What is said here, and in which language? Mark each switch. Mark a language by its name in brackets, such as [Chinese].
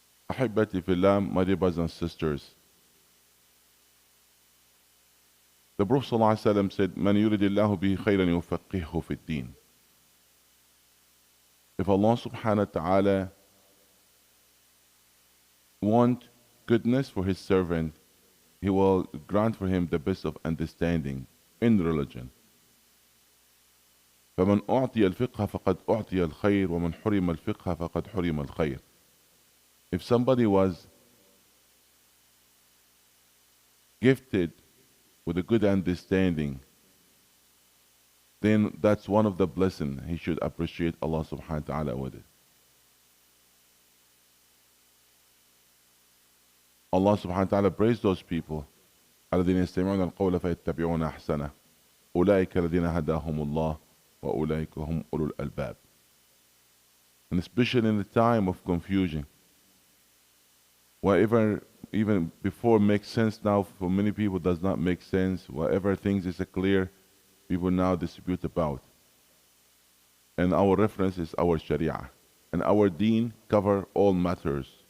[Arabic] أحبتي في الله, [English] my dear brothers and sisters, the Prophet ﷺ said, [Arabic] من يريد الله به خيرا يفقهه في الدين. [English] If Allah subhanahu wa ta'ala want goodness for his servant, he will grant for him the best of understanding in religion. [Arabic] فمن أعطي الفقه فقد أعطي الخير ومن حرم الفقه فقد حرم الخير. [English] If somebody was gifted with a good understanding, then that's one of the blessings. He should appreciate Allah subhanahu wa ta'ala with it. Allah subhanahu wa ta'ala praised those people [Arabic] الذين يستمعون القول فيتبعون أحسنه أولئك الذين هداهم الله وأولئك هم أولو الألباب. [English] And especially in the time of confusion, whatever even before makes sense now for many people does not make sense. Whatever things is clear, people now dispute about. And our reference is our Sharia. And our deen cover all matters.